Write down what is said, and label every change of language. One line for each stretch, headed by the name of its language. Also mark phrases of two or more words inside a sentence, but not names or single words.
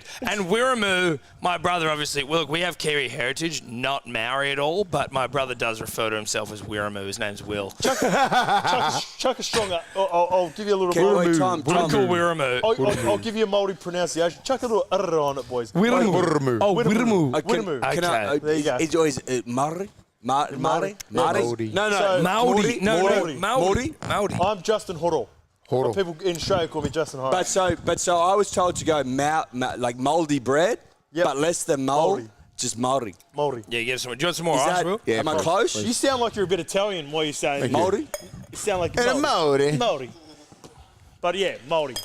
English: And Wiramu, my brother, obviously, well, look, we have Kiwi heritage, not Maori at all, but my brother does refer to himself as Wiramu. His name's Will. Chuck a stronger. I'll give you a little Wait, Māori. time. We'll call Wiramu. I'll give you a Māori pronunciation. Chuck a little on it, boys. Wiramu. Oh, Wiramu. Whittaker. Can I, Okay. There you go. It's always Māori? Māori? Māori. No. So- Maori. No, Maori. Maori. Maori. I'm Justin Horo. Horo. People in Australia call me Justin Horo. But so I was told to go like mouldy bread, Yep. but less than mould, Māori. just Māori. Māori. Yeah, give us some. Do you want some more Is ice, that, Will? Yeah, am I please, close? You sound like you're a bit Italian while you're saying Māori? You sound like And a Māori. Māori. But yeah, Māori.